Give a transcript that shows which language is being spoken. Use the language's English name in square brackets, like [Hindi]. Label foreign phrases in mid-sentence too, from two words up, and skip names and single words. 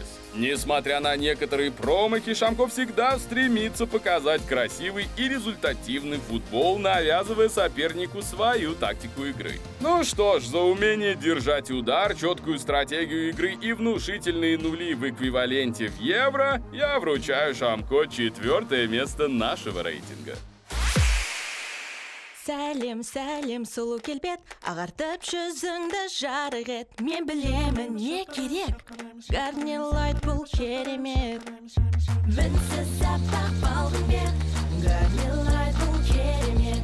[Russian] Несмотря на некоторые промахи, Шамко всегда стремится показать красивый и результативный футбол, навязывая сопернику свою тактику игры. Ну что ж, за умение держать удар, четкую стратегию игры и внушительные нули в эквиваленте в евро я вручаю Шамко 4-е место нашего рейтинга. [Kazakh] Сәлем, сәлем, сұлу келбет, ағартып жүзіңді жарық ет. Мен білемін, не керек, Гарнилайт бұл керемет. Мінсіз аппақ балғын бет, Гарнилайт бұл керемет.